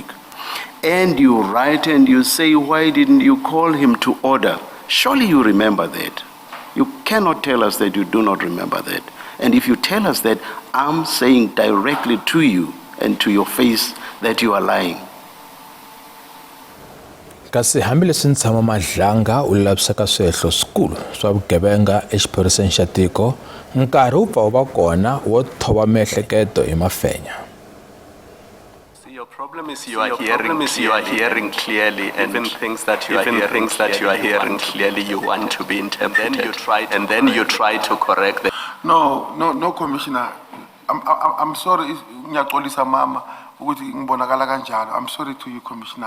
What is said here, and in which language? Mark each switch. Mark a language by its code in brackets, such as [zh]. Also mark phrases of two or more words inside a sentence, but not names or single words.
[en] And you write and you say, why didn't you call him to order? Surely you remember that. You cannot tell us that you do not remember that. And if you tell us that, I'm saying directly to you and to your face that you are lying. [ts] Kasi hambileswi ntshamo Madlanga u lavisaka swihehlo swikulu swa vugevenga exiphoriseni xa tiko, nkarhi wu pfa wu va kona wo thova miehleketo hi mafenya. [en] Your problem is you are hearing clearly, and even things that you are hearing clearly you want to be interpreted, and then you try to correct them. No, Commissioner. I'm sorry. I'm sorry to you, commissioners.